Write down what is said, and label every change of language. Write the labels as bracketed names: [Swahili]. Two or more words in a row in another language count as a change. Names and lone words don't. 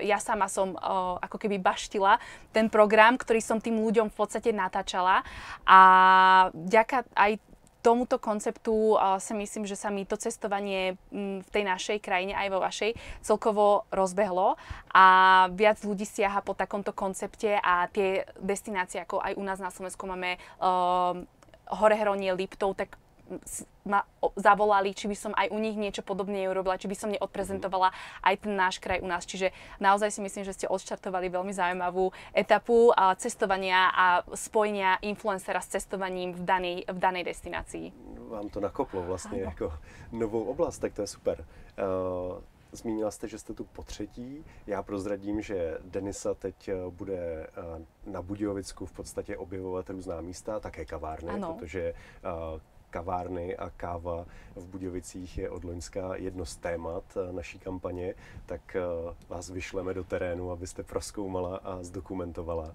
[Slovak] Ja sama som ako keby baštila ten program, ktorý som tým ľuďom v podstate natáčala a vďaka aj tomuto konceptu si myslím, že sa mi to cestovanie v tej našej krajine aj vo vašej celkovo rozbehlo a viac ľudí siaha po takomto koncepte a tie destinácie, ako aj u nás na Slovensku máme Horehronie, Liptov, tak ma zavolali, či by som aj u nich niečo podobne urobila, či by som neodprezentovala aj ten náš kraj u nás. Čiže naozaj si myslím, že ste odštartovali veľmi zaujímavú etapu cestovania a spojenia influencera s cestovaním v danej destinácii. [Czech] Vám to nakoplo vlastně jako novou oblast, tak to je super. Zmínila jste, že jste tu po třetí. Já prozradím, že Denisa teď bude na Budějovicku v podstatě objevovat různá místa, také kavárny, protože kavárny a káva v Budějovicích je od loňska jedno z témat naší kampaně, tak vás vyšleme do terénu, abyste prozkoumala a zdokumentovala.